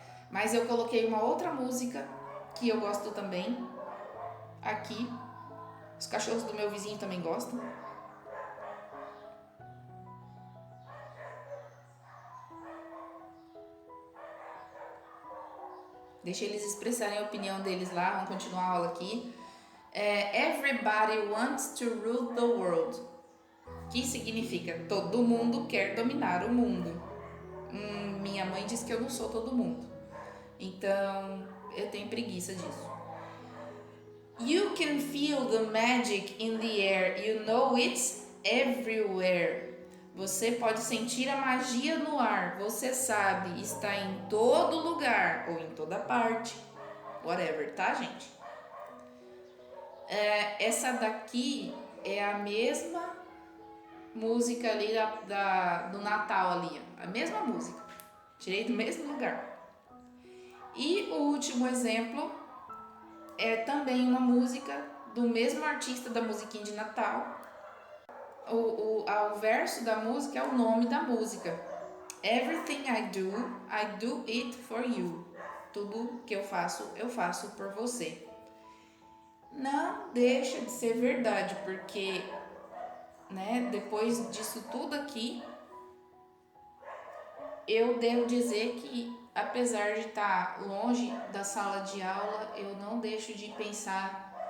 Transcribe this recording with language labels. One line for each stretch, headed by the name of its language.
Portuguese: Mas eu coloquei uma outra música que eu gosto também aqui. Os cachorros do meu vizinho também gostam. Deixa eles expressarem a opinião deles lá. Vamos continuar a aula aqui.
English: Everybody wants to rule the world.
Portuguese: Que significa todo mundo quer dominar o mundo. Minha mãe diz que eu não sou todo mundo. Então, eu tenho preguiça disso.
English: You can feel the magic in the air. You know it's everywhere.
Portuguese: Você pode sentir a magia no ar. Você sabe, está em todo lugar ou em toda parte. Whatever, tá, gente? Essa daqui é a mesma música ali do Natal ali. A mesma música. Tirei do mesmo lugar. E o último exemplo é também uma música do mesmo artista da musiquinha de Natal. O verso da música é o nome da música.
English: Everything I do it for you.
Portuguese: Tudo que eu faço por você. Não deixa de ser verdade, porque, né, depois disso tudo aqui, eu devo dizer que, apesar de estar longe da sala de aula, eu não deixo de pensar